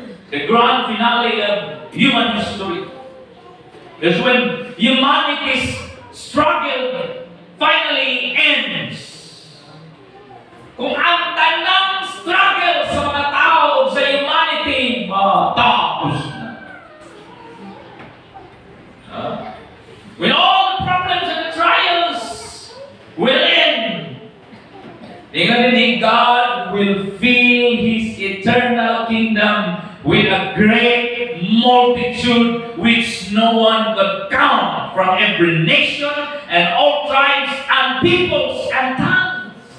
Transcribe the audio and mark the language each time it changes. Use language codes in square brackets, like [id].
[en] The grand finale of human history is when humanity's struggle finally ends. [ceb] Kung ang tanang struggle sa mga tao sa humanity matapos na. [en] When all the problems and the trials will end, God will fill His eternal kingdom with a great multitude which no one could count, from every nation and all tribes and peoples and tongues.